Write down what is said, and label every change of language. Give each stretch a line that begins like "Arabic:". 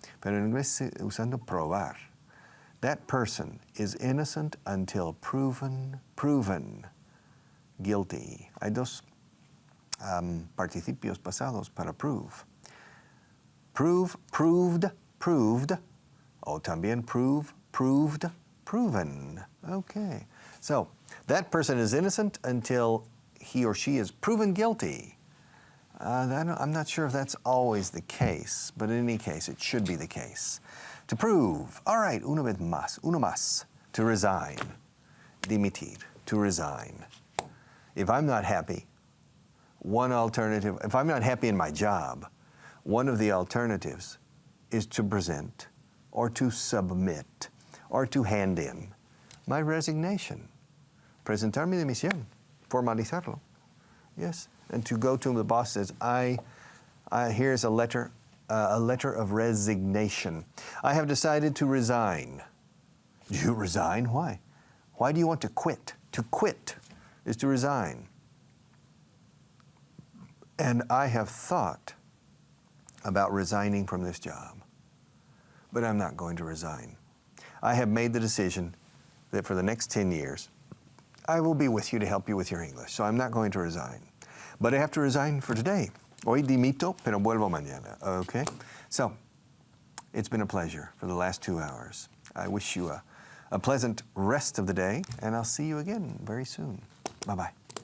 Spanish: Pero en inglés usando probar.
English: That person is innocent until proven guilty.
Spanish: Hay dos participios pasados para prove.
English: Prove, proved, proved. O también prove, proved, proven. Okay. So that person is innocent until he or she is proven guilty. I'm not sure if that's always the case, but in any case, it should be the case. To prove, all right, uno más, to resign, dimitir, to resign. If I'm not happy, one alternative, if I'm not happy in my job, one of the alternatives is to present or to submit or to hand in my resignation.
Spanish: Presentar mi dimisión, formalizarlo.
English: Yes, and to go to the boss says, here's a letter of resignation. I have decided to resign. Do you resign? Why? Why do you want to quit? To quit is to resign. And I have thought about resigning from this job. But I'm not going to resign. I have made the decision that for the next 10 years, I will be with you to help you with your English. So I'm not going to resign. But I have to resign for today.
Spanish: Hoy dimito, pero vuelvo mañana.
English: Okay? So, it's been a pleasure for the last 2 hours. I wish you a pleasant rest of the day, and I'll see you again very soon. Bye-bye.